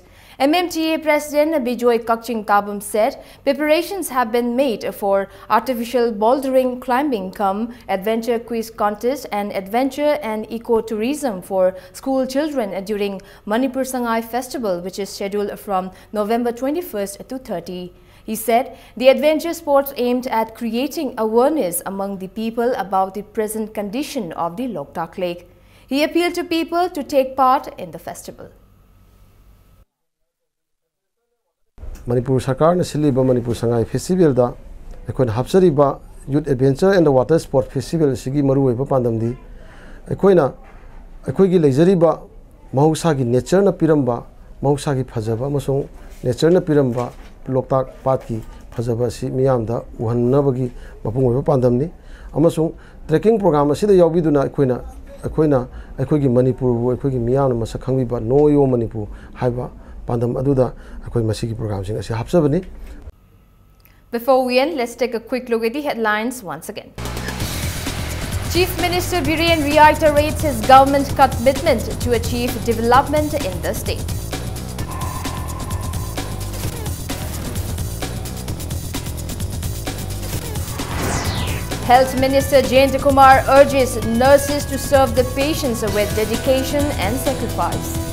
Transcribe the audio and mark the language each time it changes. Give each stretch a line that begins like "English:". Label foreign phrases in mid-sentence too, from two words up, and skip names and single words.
English: MMTA President Bijoy Kakching Tabum said preparations have been made for artificial bouldering, climbing, adventure quiz contest and adventure and ecotourism for school children during Manipur Sangai Festival, which is scheduled from November 21st to 30. He said the adventure sports aimed at creating awareness among the people about the present condition of the Loktak Lake. He appealed to people to take part in the festival.
Manipuri: Manipur Sarkar na siliba Manipur Sangai Festival da ekon hapsari ba Youth Adventure and Water Sport Festival sigi maru ba pandam di ekoina ekoigi leizari ba mahausa gi nature na piramba mahausa gi phajaba masong nature na piramba Loktak Path ki phajaba si miyam da uhanna bagi mapung ba pandam ni amasong
English: trekking program
Manipuri: asida yawbiduna ekoina ꯑꯩꯈꯣꯏꯒꯤ ꯃꯅꯤꯄꯨꯔꯕꯨ ꯑꯩꯈꯣꯏꯒꯤ ꯃꯤꯌꯥꯝꯅ ꯃꯁꯛ ꯈꯪꯕꯤꯕ ꯅꯣ ꯌꯣ ꯃꯅꯤꯄꯨꯔ ꯍꯥꯏꯕ ꯄꯥꯟꯗꯝ ꯑꯗꯨꯗ ꯑꯩꯈꯣꯏ ꯃꯁꯤꯒꯤ ꯄ꯭ꯔꯣꯒ꯭ꯔꯥꯝꯁꯤꯡ ꯑꯁꯤ ꯍꯥꯞꯆꯕꯅꯤ.
English: Before we end, let's take a quick look at the headlines once again. Chief Minister Biren reiterates his government commitment to achieve development in the state. Health Minister Jayant Kumar urges nurses to serve the patients with dedication and sacrifice.